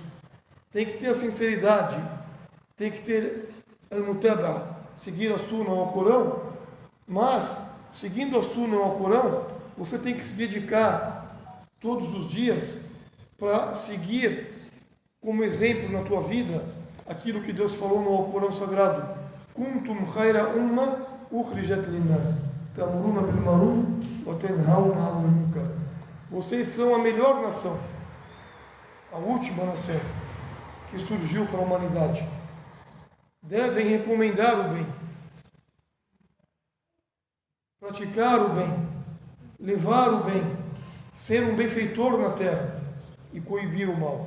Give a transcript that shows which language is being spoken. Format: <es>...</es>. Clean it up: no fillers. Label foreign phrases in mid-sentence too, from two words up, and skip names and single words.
<pt>Tem que ter a sinceridade, tem que ter al-mutaba, seguir a Sunna ou o Corão, mas seguindo a Sunna ou o Corão, você tem que se dedicar todos os dias para seguir como exemplo na tua vida aquilo que Deus falou no Alcorão Sagrado.</pt> <ar>كنتم خير أمة أخرجت للناس تأمرون بالمعروف وتنهون عن المنكر.</ar> <pt>Vocês são a melhor nação, a última nação que surgiu para a humanidade. Devem recomendar o bem, praticar o bem, levar o bem, ser um benfeitor na terra e coibir o mal.</pt>